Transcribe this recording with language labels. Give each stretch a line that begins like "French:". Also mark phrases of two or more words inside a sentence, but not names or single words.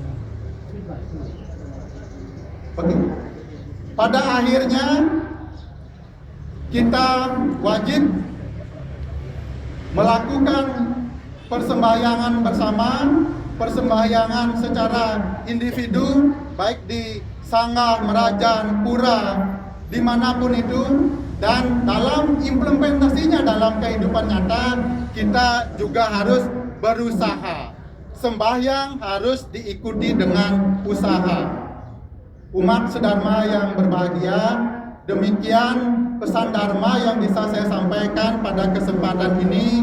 Indonesian: Begitu. Pada akhirnya kita wajib melakukan persembahyangan bersama, persembahyangan secara individu, baik di sanggar, merajan, pura, dimanapun itu, dan dalam implementasinya dalam kehidupan nyata, kita juga harus berusaha. Sembahyang harus diikuti dengan usaha. Umat sedharma yang berbahagia, demikian pesan dharma yang bisa saya sampaikan pada kesempatan ini.